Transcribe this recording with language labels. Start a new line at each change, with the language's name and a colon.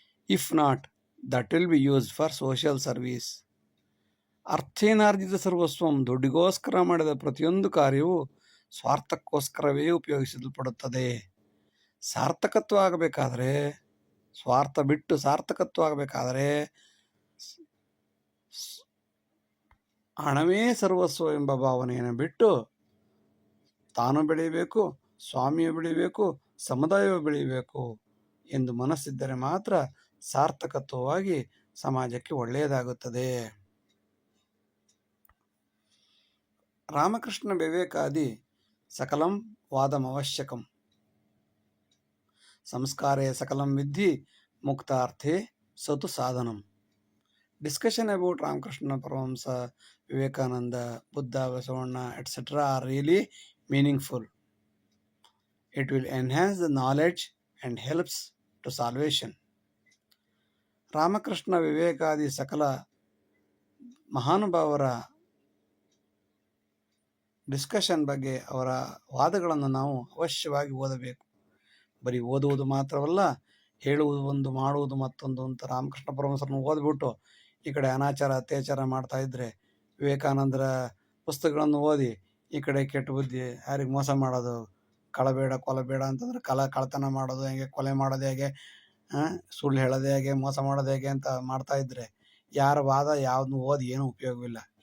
English: If not, that will be used for social service.
Sanskrit: ಅರ್ಥೇನಾರ್ಜಿತ ಸರ್ವಸ್ವಂ,
Kannada: ದುಡ್ಡಿಗೋಸ್ಕರ ಮಾಡಿದ ಪ್ರತಿಯೊಂದು ಕಾರ್ಯವು ಸ್ವಾರ್ಥಕ್ಕೋಸ್ಕರವೇ ಉಪಯೋಗಿಸಲ್ಪಡುತ್ತದೆ. ಸಾರ್ಥಕತ್ವ ಆಗಬೇಕಾದ್ರೆ, ಸ್ವಾರ್ಥ ಬಿಟ್ಟು ಸಾರ್ಥಕತ್ವ ಆಗಬೇಕಾದ್ರೆ ಹಣವೇ ಸರ್ವಸ್ವ ಎಂಬ ಭಾವನೆಯನ್ನು ಬಿಟ್ಟು ತಾನು ಬೆಳೀಬೇಕು, ಸ್ವಾಮಿಯು ಬೆಳೀಬೇಕು, ಸಮುದಾಯವು ಬೆಳೀಬೇಕು ಎಂದು ಮನಸ್ಸಿದ್ದರೆ ಮಾತ್ರ ಸಾರ್ಥಕತ್ವವಾಗಿ ಸಮಾಜಕ್ಕೆ ಒಳ್ಳೆಯದಾಗುತ್ತದೆ.
Sanskrit: ರಾಮಕೃಷ್ಣ ವಿವೇಕಾದಿ ಸಕಲಂ ವಾದಮವಶ್ಯಕಂ ಸಂಸ್ಕಾರೇ ಸಕಲಂ ವಿದ್ಧಿ ಮುಕ್ತಾರ್ಥೇ ಸತು ಸಾಧನಂ.
English: Discussion about Ramakrishna Paramahamsa, Vivekananda, Buddha, Basavana, etc. are really meaningful. It will enhance the knowledge and helps to salvation.
Kannada: Ramakrishna ವಿವೇಕಾದಿ ಸಕಲ ಮಹಾನುಭಾವರ ಡಿಸ್ಕಷನ್ ಬಗ್ಗೆ, ಅವರ ವಾದಗಳನ್ನು ನಾವು ಅವಶ್ಯವಾಗಿ ಓದಬೇಕು. ಬರೀ ಓದುವುದು ಮಾತ್ರವಲ್ಲ, ಹೇಳುವುದು ಒಂದು, ಮಾಡುವುದು ಮತ್ತೊಂದು ಅಂತ ರಾಮಕೃಷ್ಣ ಪರಮಹಂಸರನ್ನು ಓದ್ಬಿಟ್ಟು ಈ ಕಡೆ ಅನಾಚಾರ ಅತ್ಯಾಚಾರ ಮಾಡ್ತಾ ಇದ್ದರೆ, ವಿವೇಕಾನಂದರ ಪುಸ್ತಕಗಳನ್ನು ಓದಿ ಈ ಕಡೆ ಕೆಟ್ಟ ಬುದ್ಧಿ, ಯಾರಿಗೆ ಮೋಸ ಮಾಡೋದು, ಕಳಬೇಡ ಕೊಲಬೇಡ ಅಂತಂದ್ರೆ ಕಳತನ ಮಾಡೋದು ಹೇಗೆ, ಕೊಲೆ ಮಾಡೋದು ಹೇಗೆ, ಸುಳ್ಳು ಹೇಳೋದು ಹೇಗೆ, ಮೋಸ ಮಾಡೋದು ಹೇಗೆ ಅಂತ ಮಾಡ್ತಾ ಇದ್ದರೆ ಯಾರ ವಾದ ಯಾವ್ದನ್ನು ಓದಿ ಏನೂ ಉಪಯೋಗವಿಲ್ಲ.